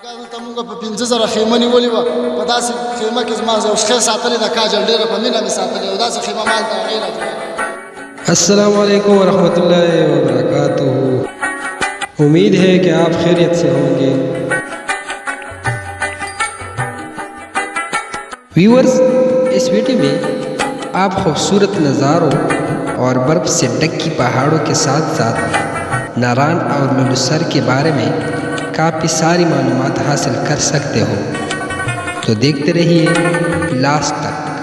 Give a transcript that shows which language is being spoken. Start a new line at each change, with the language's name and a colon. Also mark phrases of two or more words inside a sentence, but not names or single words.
Pashto: دلته مونږ په 15000 خیمه نیولې وه په داسې خیمه کې زما یو ښځه ساتلې ده کاجل ډېره په مینه مې ساتلې او داسې خیمه مال ته هغې راجوړه.
Arabic: السلام علیکم ورحمۃ اللہ وبرکاتہ.
Urdu: امید ہے کہ آپ خیریت سے ہوں گے. ویورز، اس ویڈیو میں آپ خوبصورت نظاروں اور برف سے ڈکی پہاڑوں کے ساتھ ساتھ ناران اور لولوسر کے بارے میں کافی ساری معلومات حاصل کر سکتے ہو، تو دیکھتے رہیے لاسٹ تک.